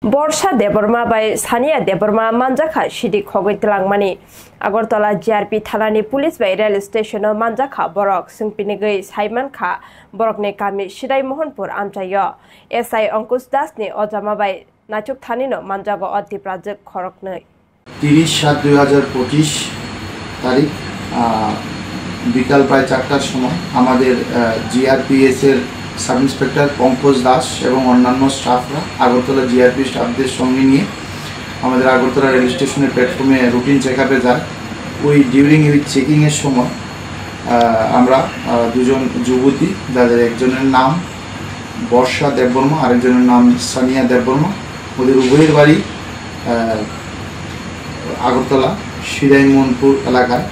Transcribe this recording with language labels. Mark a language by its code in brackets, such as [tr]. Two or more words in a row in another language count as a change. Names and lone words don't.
[trp] বর্ষা দেববর্মা বাই সানিয়া দেববর্মা মানজাখা সিদি খগৈতলাংমানি আগরতলা জিআরপি থানাनि पुलिस बाय [en] rail station [trp] मानजाखा बरक सिंपिनिगै साइमानखा बरकनि गामि सिदाय मोहनपुर आमचायो एसआई अंकुश दासनि अजामा बाय नाचुक थानिनो मानजागो अतिप्राजक खरकनै [bn] 30/7/2025 तारीख বিকাল প্রায় 4টার সময় আমাদের জিআরপিএস এর [en] sub inspector [bn] পঙ্কজ দাস এবং অন্যান্য স্টাফরা আগরতলা জিআরপি স্টাফদের সঙ্গে নিয়ে আমাদের আগরতলা রেল স্টেশনের প্ল্যাটফর্মে [en] routine checkup [bn] যায়। ওই ডিউরিং এই চেকিংয়ের সময় আমরা দুজন যুবতী, যাদের একজনের নাম বর্ষা দেববর্মা, আরেকজনের নাম সানিয়া দেববর্মা, ওদের উভয়ের বাড়ি আগরতলা সিরাইমনপুর এলাকায়।